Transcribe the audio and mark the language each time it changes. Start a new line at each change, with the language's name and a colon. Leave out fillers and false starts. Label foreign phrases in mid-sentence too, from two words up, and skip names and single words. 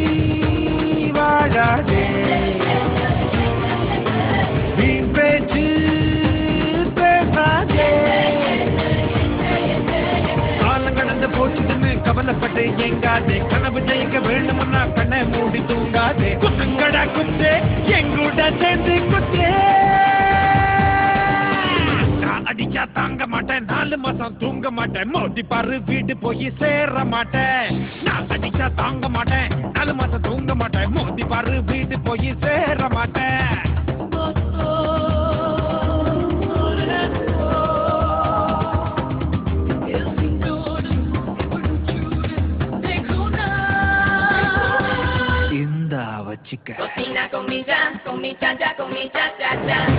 Tamil: வாழாதே வீண் பேச்சு பேசாதே காலம் கடந்து போச்சுன்னு கவலைப்பட்டு எங்காதே கனவு ஜெயிக்க வேண்டும்னா கண்ணை மூடி தூங்காதே குத்துங்கடா குத்து எங்கூட சேர்ந்து குத்து நான் அடிச்சா தாங்க மாட்டேன் 4 மாசம் தூங்க மாட்டேன் மோதி பாரு வீடு போய் சேர மாட்டேன் நான் அடிச்சா தாங்க மாட்டேன் 4 மாசம் தூங்க மாட்டேன் மோதி பாரு வீடு போய் சேர மாட்டேன் chica.
Spanish: Cocina con mi cha-cha, con mi cha-cha-cha.